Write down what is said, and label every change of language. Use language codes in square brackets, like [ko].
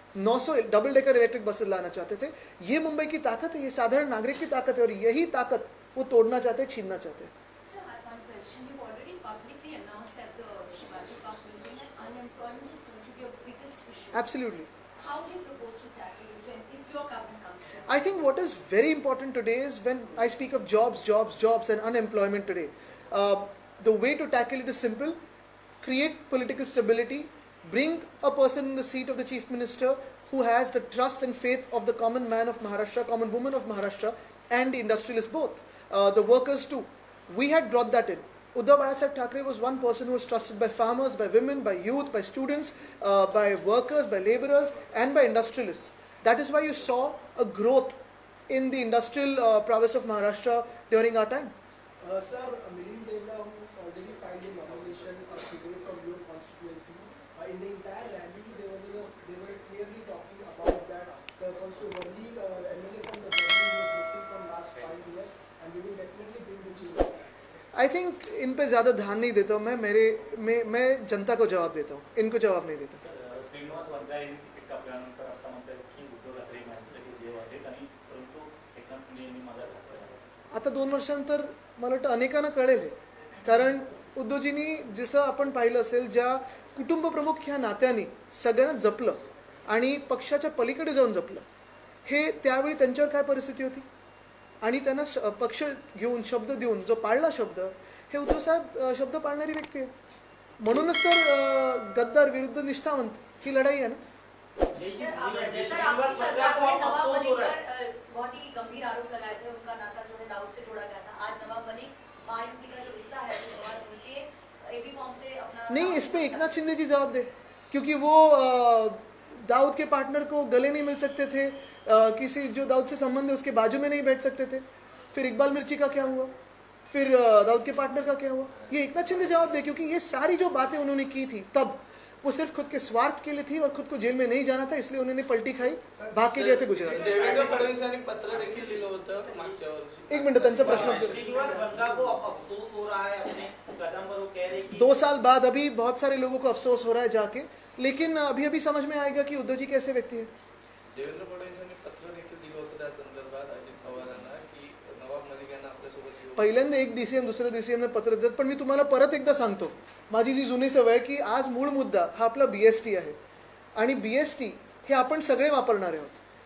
[hi] 900 double decker electric buses लाना चाहते थे. ये मुंबई की ताकत है, ये साधारण नागरिक की ताकत है और यही ताकत वो तोड़ना चाहते हैं, छीनना चाहते हैं. [en] Sir, I have one question. You've already publicly announced at the Shivaji Park meeting that unemployment is going to be your biggest issue. Absolutely. How do you propose to tackle this if your government comes to? I think what is very important today is when I speak of jobs and unemployment today, the way to tackle it is simple. Create political stability, bring a person in the seat of the chief minister who has the trust and faith of the common man of Maharashtra, common woman of Maharashtra and the industrialists both, the workers too. We had brought that in. Uddhav Sahib Thackeray was one person who was trusted by farmers, by women, by youth, by students, by workers, by laborers and by industrialists. That is why you saw a growth in the industrial prowess of Maharashtra during our time. Sir, Milind Devra, who already filed a nomination today from your constituency, in the entire rally, they were clearly talking about that the Worli MLA from the Worli was missing from last 5 years, and we will definitely bring the change. [hi] Think in पे ज़्यादा ध्यान नहीं देता हूँ मैं जनता को जवाब देता हूँ, इनको जवाब नहीं देता. [mr] श्रीनिवास वंजा यांनी तिकीट कापल्यानंतर आता म्हणतात की उद्धव ठाकरे माझ्यासाठी देव आहेत आणि परंतु एकनाथ शिंदे यांनी माझा घात केला. आता 2 वर्षांतर मला वाटतं अनेकांना कळेल आहे. कारण उद्धवजींनी जसं आपण पाहिलं असेल, ज्या कुटुंब प्रमुख ह्या नात्याने सगळ्यांना जपलं आणि पक्षाच्या पलीकडे जाऊन जपलं, हे त्यावेळी त्यांच्यावर काय परिस्थिती होती आणि त्यांना पक्ष घेऊन शब्द देऊन जो पाळला शब्द, हे उद्धव साहेब शब्द पाळणारी व्यक्ती आहे. म्हणूनच तर गद्दार विरुद्ध निष्ठावंत ही लढाई आहे ना. [hi] सर, आपकी सरकार में नवाब मलिक पर बहुत ही गंभीर आरोप लगाए थे. उनका नाता जो है दाऊद से जोड़ा गया था. आज नवाब मलिक महायुति का जो हिस्सा है उनके एबी फॉर्म से अपना नहीं, इस पे एकनाथ शिंदे जी जवाब दे, क्योंकि वो दाऊद के पार्टनर को गले नहीं मिल सकते थे, किसी जो दाऊद से संबंध है उसके बाजू में नहीं बैठ सकते थे. फिर इकबाल मिर्ची का क्या हुआ, फिर दाऊद के पार्टनर का क्या हुआ, ये एकनाथ शिंदे जवाब दे. क्योंकि ये सारी जो बातें उन्होंने की थी तब वो सिर्फ खुद के स्वार्थ के लिए थी और खुद को जेल में नहीं जाना था, इसलिए उन्होंने पलटी खाई, भाग के गए थे गुजरात. [mr] देवेंद्र फडणवीसांनी पत्र देखील दिलं होतं मागच्या वर्षी. [hi] एक मिनट, [mr] त्यांचा प्रश्न. [hi] श्रीनिवास वंगा को अब अफसोस हो रहा है अपने कदम पर. वो कह रहे कि 2 साल बाद अभी बहुत सारे लोगों को अफसोस हो रहा है जाके, लेकिन अभी अभी समझ में आएगा कि उद्धव जी कैसे व्यक्ती है. [mr] देवेंद्र फडणवीसांनी पत्र देखील दिलं होतं त्या संदर्भात अजित पवारांना की नवाब मलिक यांना आपल्यासोबत येऊ. पहिल्यांदा एक DCM दुसऱ्या DCM पत्र देतात. पण मी तुम्हाला परत एकदा सांगतो, माझी जी जुनी सवय आहे की आज मूळ मुद्दा हा आपला BST आहे आणि BST हे आपण सगळे वापरणार आहोत.